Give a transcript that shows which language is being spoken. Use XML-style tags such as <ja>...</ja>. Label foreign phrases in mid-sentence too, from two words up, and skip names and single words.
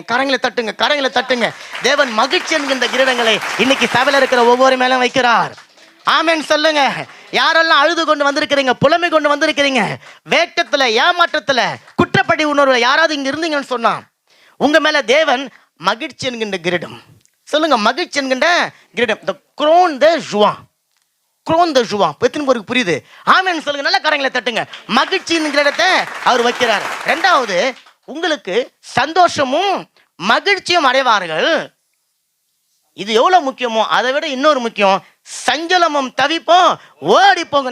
<ta>கரங்களை தட்டுங்க, கரங்களை தட்டுங்க. தேவன் மகிழ்ச்சி என்கின்ற கிரீடங்களை இன்னைக்கு சபையில இருக்கிற ஒவ்வொரு மேலும் வைக்கிறார். ஆமென் சொல்லுங்க. யாரெல்லாம் அழுது கொண்டு வந்திருக்கிறீங்க, புலமை கொண்டு வந்திருக்கிறீங்க, வேட்டத்துல, ஏமாற்றத்துல, குற்றப்படி உணர்வுல யாராவது இங்க இருந்தீங்கன்னு சொன்னா உங்க மேல தேவன் மகிழ்ச்சி என்கின்ற கிரீடம், சொல்லுங்க, மகிழ்ச்சி என்கின்ற கிரீடம்,</ta> <en>the crown</en> <fr>de joie, crown de joie.</fr> <ta>எத்தனை பேருக்கு புரியுது? ஆமென் சொல்லுங்க. நல்ல கரங்களை தட்டுங்க. மகிழ்ச்சியின் கிரீடத்தை அவர் வைக்கிறார். ரெண்டாவது, உங்களுக்கு சந்தோஷமும் மகிழ்ச்சியும் அடைவார்கள். இது எவ்வளவு முக்கியமோ அதை விட இன்னொரு முக்கியம், சஞ்சலமும் தவிப்போம் ஓடி போங்க.</ta>